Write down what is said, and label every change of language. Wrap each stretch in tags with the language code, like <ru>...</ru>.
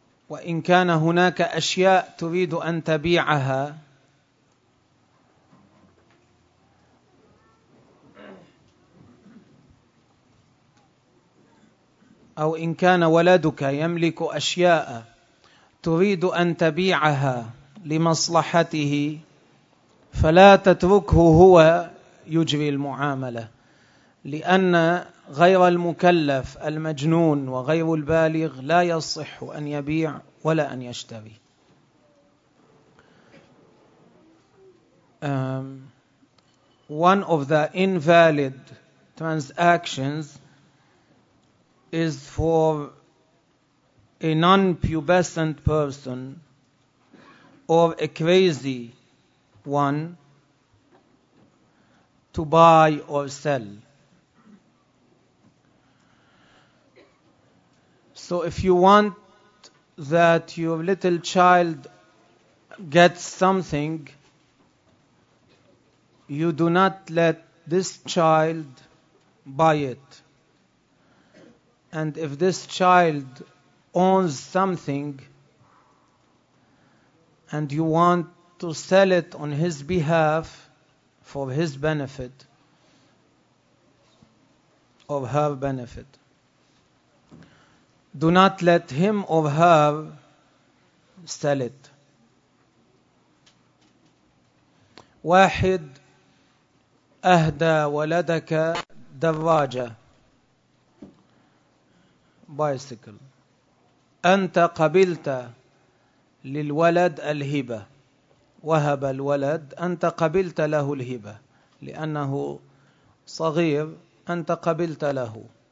<ar>وإن كان هناك أشياء تريد أن تبيعها أو إن كان ولدك يملك أشياء تريد أن تبيعها لمصلحته فلا تتركه هو يجري المعاملة، لأن غير المكلف المجنون وغير البالغ لا يصح أن يبيع ولا أن يشتري.</ar> <en>One of the invalid transactions is for a non-pubescent person or a crazy one to buy or sell. So if you want that your little child gets something, you do not let this child buy it. And if this child owns something and you want to sell it on his behalf for his benefit or her benefit, do not let him or her sell it.</en> <ar>واحد أهدى ولدك دراجة bicycle. أنت قبلت للولد الهبة، وهب الولد، أنت قبلت له الهبة لأنه صغير، أنت قبلت له.</ar>